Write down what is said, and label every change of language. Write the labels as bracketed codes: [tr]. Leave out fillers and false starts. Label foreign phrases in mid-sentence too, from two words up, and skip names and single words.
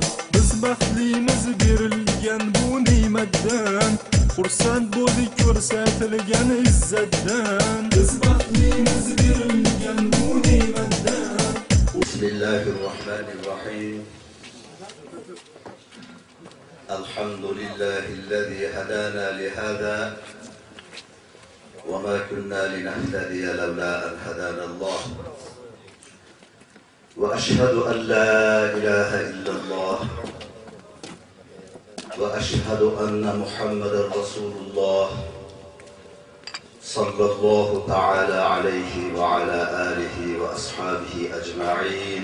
[uz] Biz baxtlimiz berilgan bu ne'matdan, xursand bo'ldik ko'rsatilgan izzatdan. Biz baxtlimiz berilgan bu ne'matdan. [ar] Bismillahirrahmanirrahim. الحمد لله الذي هدانا لهذا وما كنا لنهتدي لولا أن هدانا الله. وأشهد أن لا إله إلا الله وأشهد أن محمدا رسول الله صلى الله تعالى عليه وعلى آله وأصحابه أجمعين.